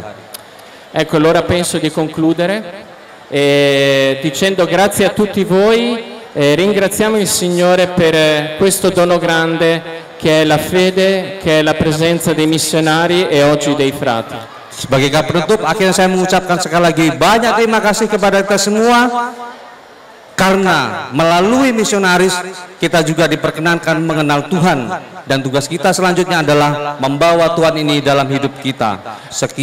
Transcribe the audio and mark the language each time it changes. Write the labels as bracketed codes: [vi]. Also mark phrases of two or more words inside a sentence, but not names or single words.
[it] Ecco, allora penso di concludere dicendo grazie a tutti voi, ringraziamo il Signore per questo dono grande che è la fede, che è la presenza dei missionari e oggi dei frati. [id] Sebagai penutup, akhirnya saya mengucapkan sekali lagi banyak terima kasih kepada kita semua, karena melalui misionaris kita juga diperkenankan mengenal Tuhan, dan tugas kita selanjutnya adalah membawa Tuhan ini dalam hidup kita.